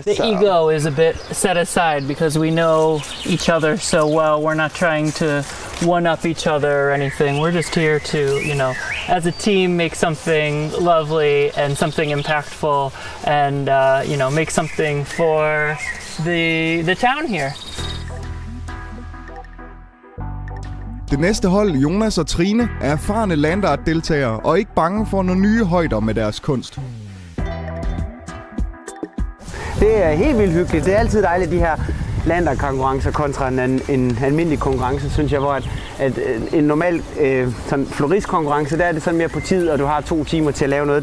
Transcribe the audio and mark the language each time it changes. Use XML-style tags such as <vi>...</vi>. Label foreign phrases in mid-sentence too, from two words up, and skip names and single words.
<en>The ego is a bit set aside because we know each other so well. We're not trying to one-up each other or anything. We're just here to, you know, as a team, make something lovely and something impactful, and you know, make something for the town here.</en> <da>Det næste hold, Jonas og Trine, er erfarne landart-deltagere og ikke bange for nogle nye højder med deres kunst. Det er helt vildt hyggeligt. Det er altid dejligt, de her landart-konkurrencer kontra en almindelig konkurrence, synes jeg, hvor at en normal sådan floristkonkurrence, der er det sådan mere på tid, og du har 2 timer til at lave noget.</da>